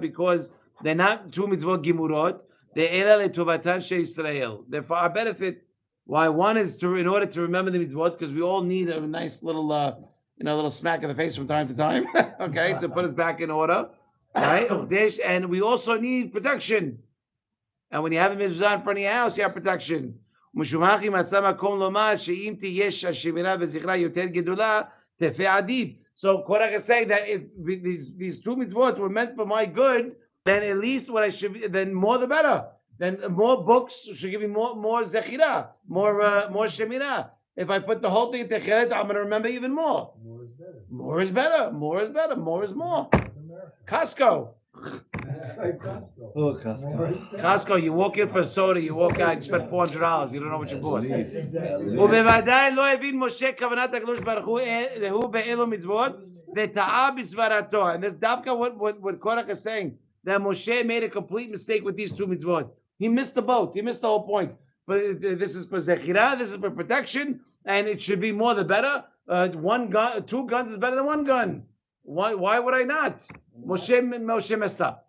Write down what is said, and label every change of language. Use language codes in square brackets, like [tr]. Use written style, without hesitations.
[en] Because they're not 2 mitzvot gimurot. They're ela letuvatan she'Yisrael. They're for our benefit. Why? One is in order to remember the mitzvot, because we all need a nice little, little smack in the face from time to time. Okay, to put us back in order. Right? And we also need protection. And when you have a mitzvah in front of your house, you have protection. [he] משום כי מצא מקום לומר שאם תהיה השמירה וזכרה יותר גדולה, תפה עדיף. [en] So Korach is saying that if these two mitzvot were meant for my good, then at least what I should, then more the better. Then more books should give me more zechira, more shemira. If I put the whole thing in Techeret, I'm going to remember even more. More is better. More is better. More is more. Costco. Oh, Costco. Costco, you walk in for a soda, you walk out, you spend $400, you don't know what you bought. Please. [he] ובוודאי לא הבין משה כוונת הקדוש ברוך הוא באלו מצוות וטעה בסברתו. [en] And that's dafka what Korach is saying, that Moshe made a complete mistake with these two mitzvot. He missed the boat. He missed the whole point. But this is for zechira, this is for protection, and it should be more the better. One gun, two guns is better than one gun. Why would I not? Moshe messed up.